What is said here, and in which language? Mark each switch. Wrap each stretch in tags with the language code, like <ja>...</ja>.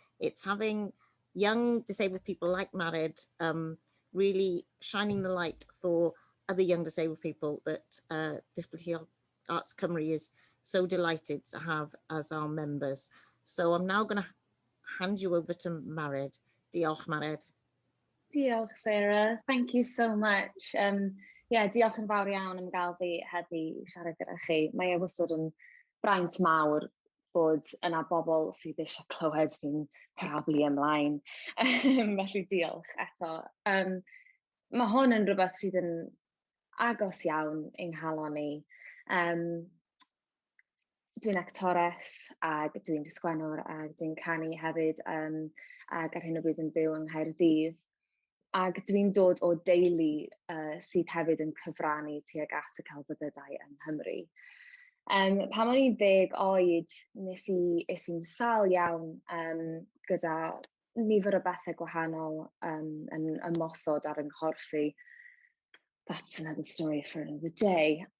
<en>It's having young disabled people like Marit really shining the light for other young disabled people that Disability Arts Cymru is so delighted to have as our members. So I'm now going to hand you over to Marit.</en> <cy>Diolch, Marit. Diolch, Sarah.</cy> <en>Thank you so much.</en> <cy>Diolch yn fawr iawn am gael fi heddi siarad gyda chi. Mae wastad yn braint mawr bod yna bobl sydd eisiau clywed fi'n parablu ymlaen. Felly diolch eto. Mae hwn yn rhywbeth sydd yn agos iawn i'n nghalon i. Dwi'n actores ac dwi'n sgwennwr ac dwi'n canu hefyd ac ar hyn o bryd yn byw yng Nghaerdydd. Ac dwi'n dod o deulu sydd hefyd yn cyfrannu tuag at y celfyddydau yng Nghymru. Pan o'n i'n 10 oed, nes i'n sal iawn gyda nifer o bethau gwahanol yn ymosod ar yng nghorff i.</cy> <en>That's another story for another day.</en>